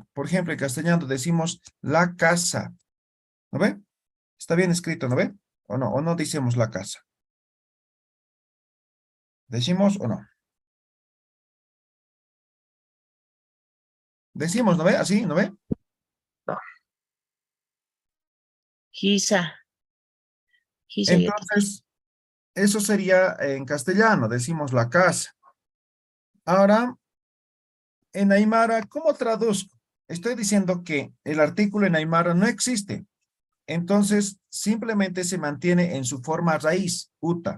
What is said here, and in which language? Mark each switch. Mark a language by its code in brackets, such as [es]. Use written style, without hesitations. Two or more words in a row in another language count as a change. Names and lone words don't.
[es] Por ejemplo, en castellano decimos la casa. ¿No ve? Está bien escrito, ¿no ve? ¿O no? ¿O no decimos la casa? ¿Decimos o no? Decimos, ¿no ve? Así, ¿no ve? [ay] Hisa. Hisa yatichiri. [es] Entonces, eso sería en castellano, decimos la casa. Ahora, en aymara, ¿cómo traduzco? Estoy diciendo que el artículo en aymara no existe. Entonces, simplemente se mantiene en su forma raíz, uta.